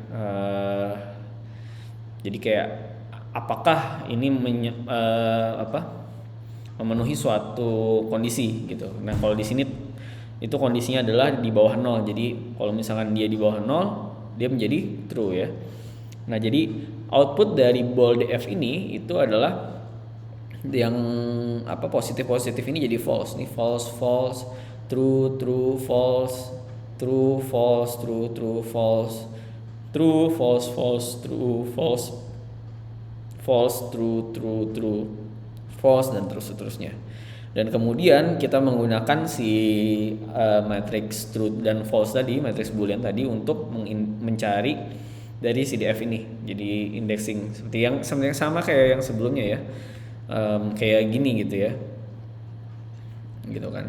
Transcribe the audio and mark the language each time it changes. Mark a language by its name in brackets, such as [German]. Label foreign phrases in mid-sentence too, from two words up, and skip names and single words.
[Indonesian] Jadi kayak apakah ini memenuhi suatu kondisi gitu. Nah, kalau di sini itu kondisinya adalah di bawah 0. Jadi kalau misalkan dia di bawah 0, dia menjadi true ya. Nah, jadi output dari bool df ini itu adalah yang positif ini jadi false. [English] Ini false, true, false, true, false, true, false, true, false, true, false, false, true, false, [Indonesian] dan seterusnya. Dan kemudian kita menggunakan si [English] matrix true [Indonesian] dan false tadi, [English] matrix boolean [Indonesian] tadi, untuk mencari dari si df ini. Jadi indexing seperti yang sama kayak yang sebelumnya ya. Kayak gini gitu ya, gitu kan.